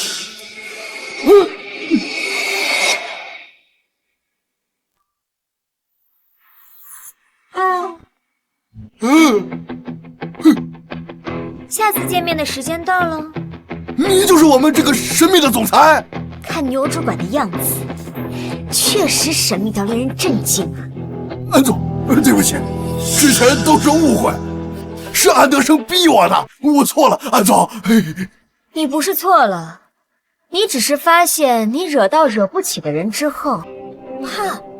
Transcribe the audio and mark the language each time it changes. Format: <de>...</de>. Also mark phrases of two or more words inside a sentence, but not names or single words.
<zh>下次见面的时间到了。你就是我们这个神秘的总裁？看牛主管的样子，确實神秘到令人震驚啊！安總，對不起，之前都是誤會，是安德生逼我的，我錯了，安總。你不是錯了，你只是發現你惹到惹不起的人之後，怕。</zh>